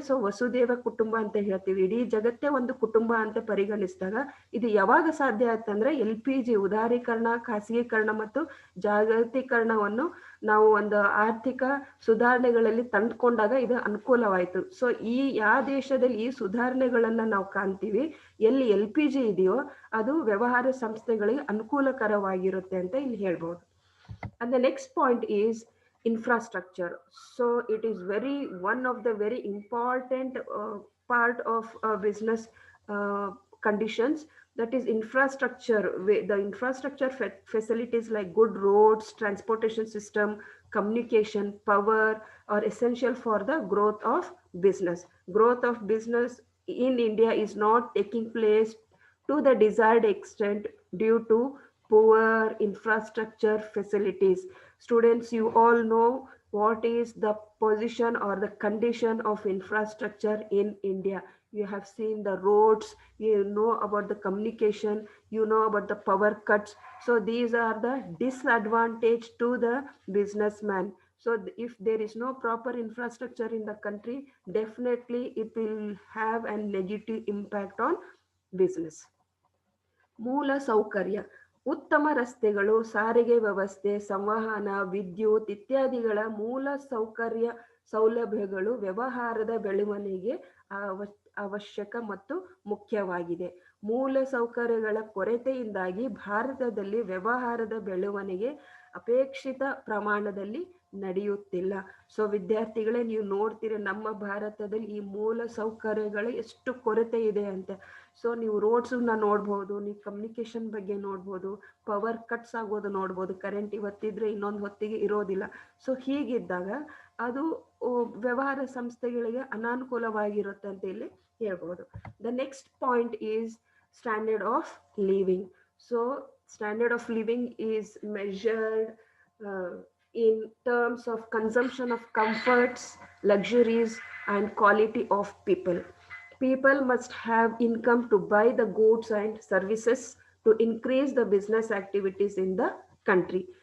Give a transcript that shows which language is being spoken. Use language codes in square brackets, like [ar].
[kn] So Vasudeva ಕುಟುಂಬ ಅಂತ ಹೇಳ್ತೀವಿ, ಇಡೀ ಜಗತ್ತೇ ಒಂದು ಕುಟುಂಬ ಅಂತ ಪರಿಗಣಿಸಿದಾಗ ಇದು ಯಾವಾಗ ಸಾಧ್ಯ ಆಯ್ತಂದ್ರೆ LPG ಉದಾರೀಕರಣ, ಖಾಸಗೀಕರಣ ಮತ್ತು ಜಾಗತೀಕರಣವನ್ನು ನಾವು ಒಂದು ಆರ್ಥಿಕ ಸುಧಾರಣೆಗಳಲ್ಲಿ ತಂದುಕೊಂಡಾಗ ಇದು ಅನುಕೂಲವಾಯಿತು. ಸೊ ಯಾವ ದೇಶದಲ್ಲಿ ಈ ಸುಧಾರಣೆಗಳನ್ನ ನಾವು ಕಾಣ್ತೀವಿ, ಎಲ್ಲಿ LPG ಇದೆಯೋ ಅದು ವ್ಯವಹಾರ ಸಂಸ್ಥೆಗಳಿಗೆ ಅನುಕೂಲಕರವಾಗಿರುತ್ತೆ ಅಂತ ಇಲ್ಲಿ ಹೇಳ್ಬೋದು. [en] And the next point is infrastructure. So it is one of the very important part of business conditions, that is infrastructure. The infrastructure facilities like good roads, transportation system, communication, power are essential for the growth of business. Growth of business in India is not taking place to the desired extent due to poor infrastructure facilities. Students, you all know what is the position or the condition of infrastructure in India. You have seen the roads, you know about the communication, you know about the power cuts. So these are the disadvantage to the businessman. So if there is no proper infrastructure in the country, definitely it will have a negative impact on business. [kn] ಮೂಲ ಸೌಕರ್ಯ. ಉತ್ತಮ ರಸ್ತೆಗಳು, ಸಾರಿಗೆ ವ್ಯವಸ್ಥೆ, ಸಂವಹನ, ವಿದ್ಯುತ್ ಇತ್ಯಾದಿಗಳ ಮೂಲ ಸೌಲಭ್ಯಗಳು ವ್ಯವಹಾರದ ಬೆಳವಣಿಗೆಗೆ ಅವಶ್ಯಕ ಮತ್ತು ಮುಖ್ಯವಾಗಿದೆ. ಮೂಲ ಸೌಕರ್ಯಗಳ ಕೊರತೆಯಿಂದಾಗಿ ಭಾರತದಲ್ಲಿ ವ್ಯವಹಾರದ ಬೆಳವಣಿಗೆ ಅಪೇಕ್ಷಿತ ಪ್ರಮಾಣದಲ್ಲಿ ನಡೆಯುತ್ತಿಲ್ಲ. ಸೊ ವಿದ್ಯಾರ್ಥಿಗಳೇ, ನೀವು ನೋಡ್ತೀರಿ ನಮ್ಮ ಭಾರತದಲ್ಲಿ ಈ ಮೂಲ ಸೌಕರ್ಯಗಳು ಎಷ್ಟು ಕೊರತೆ ಇದೆ ಅಂತ. ಸೊ ನೀವು ರೋಡ್ಸನ್ನ ನೋಡ್ಬೋದು, ನೀವು ಕಮ್ಯುನಿಕೇಶನ್ ಬಗ್ಗೆ ನೋಡ್ಬೋದು, ಪವರ್ ಕಟ್ಸ್ ಆಗೋದು ನೋಡ್ಬೋದು, ಕರೆಂಟ್ ಇವತ್ತಿದ್ರೆ ಇನ್ನೊಂದು ಹೊತ್ತಿಗೆ ಇರೋದಿಲ್ಲ. ಸೊ ಹೀಗಿದ್ದಾಗ ಅದು ವ್ಯವಹಾರ ಸಂಸ್ಥೆಗಳಿಗೆ ಅನಾನುಕೂಲವಾಗಿರುತ್ತೆ ಅಂತ ಇಲ್ಲಿ ಹೇಳ್ಬೋದು. [en] The next point is standard of living. So standard of living is measured in terms of consumption of comforts, luxuries and quality of people. People must have income to buy the goods and services to increase the business activities in the country.